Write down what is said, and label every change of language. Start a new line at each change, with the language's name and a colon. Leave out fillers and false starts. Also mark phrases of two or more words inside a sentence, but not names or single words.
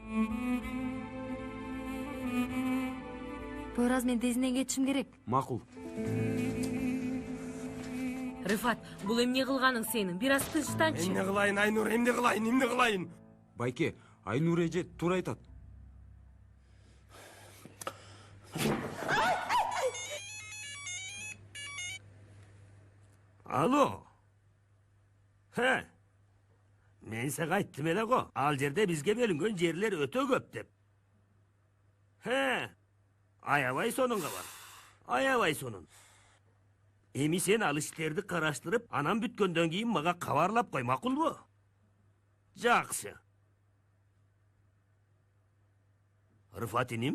Kyrgyz: Пойраз, мен тезинен кетишим керек. Макул. Рыфат, бул эмне кылганың сенин? Бир аз тынчтанчы. Эмне кылайын, Айнур, эмне кылайын? Байке, Айнур эже туура айтат. Alo. He. Men sага айттым эле го. Ал жерде бизге бөлүнгөн жерлер өтө көп деп. He. Аябай сонунга бар. Аябай сонун. Эми сен ал иштерди караштырып, анан бүткөндөн кийин мага кабарлап кой, макулбу? Жакшы. Рыфат иним?